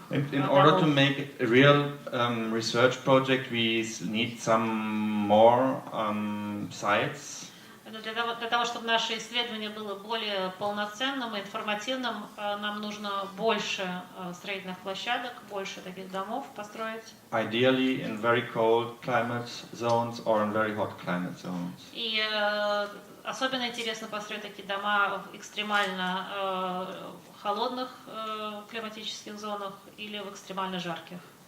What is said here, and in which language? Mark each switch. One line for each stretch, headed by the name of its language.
English: In order to make a real research project, we need some more sites.
Russian: Для того, чтобы наше исследование было более полноценным и информативным, нам нужно больше строительных площадок, больше таких домов построить.
English: Ideally in very cold climate zones or in very hot climate zones.
Russian: И особенно интересно построить такие дома в экстремально холодных климатических зонах или в экстремально жарких.